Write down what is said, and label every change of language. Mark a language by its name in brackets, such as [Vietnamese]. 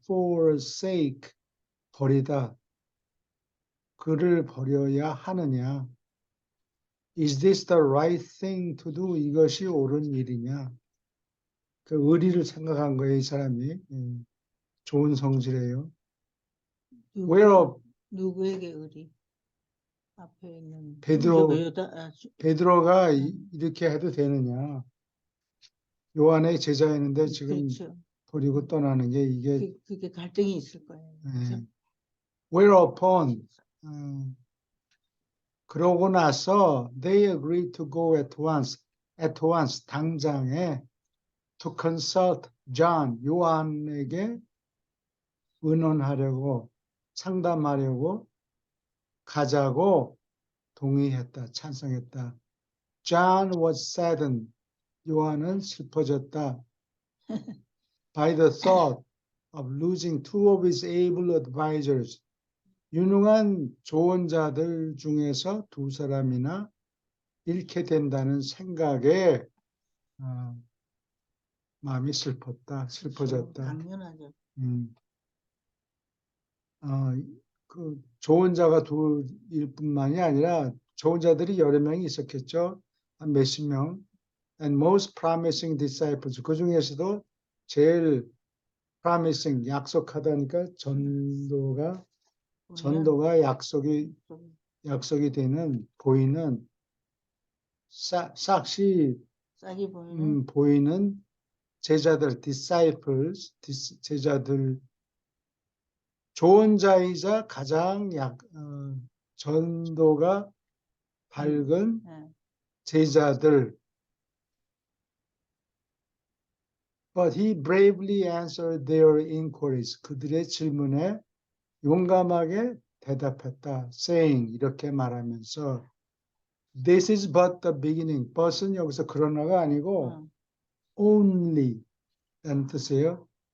[Korean] Forsake, 버리다. 그를 버려야 하느냐? [English] Is this the right thing to do? [Korean] 이것이 옳은 일이냐? 그 의리를 생각한 거예요, 이 사람이. 좋은 성질이에요. 누구에게 의리? 앞에 있는 베드로가 이렇게 해도 되느냐? 요한의 제자였는데 지금 그렇죠. 버리고 떠나는 게 이게 그게 갈등이 있을 거예요. 그렇죠? [English] whereupon [Korean] 그러고 나서 [English] they agreed to go at once [Korean] 당장에 [English] to consult John [Korean] 요한에게 의논하려고 상담하려고 가자고 동의했다 찬성했다. [English] John was saddened [Korean] 요한은 슬퍼졌다. [English] by the thought of losing two of his able advisors. [Korean] 유능한 조언자들 중에서 두 사람이나 잃게 된다는 생각에 마음이 슬퍼졌다. 당연하죠. 그 조언자가 둘일 뿐만이 아니라 조언자들이 여러 명이 있었겠죠. 한 몇십 명. [English] And most promising disciples. [Korean] 그 중에서도 제일 promising, 약속하다니까 전도가 약속이 되는 보이는 싹이 보이는 제자들 disciples 제자들 조언자이자 가장 전도가 밝은 제자들. [English] But he bravely answered their inquiries. [Korean] 그들의 질문에 용감하게 대답했다. [English] Saying [Korean] 이렇게 말하면서 [English] This is but the beginning. [Korean] but은 여기서 그러나가 아니고 only 라는 뜻이에요.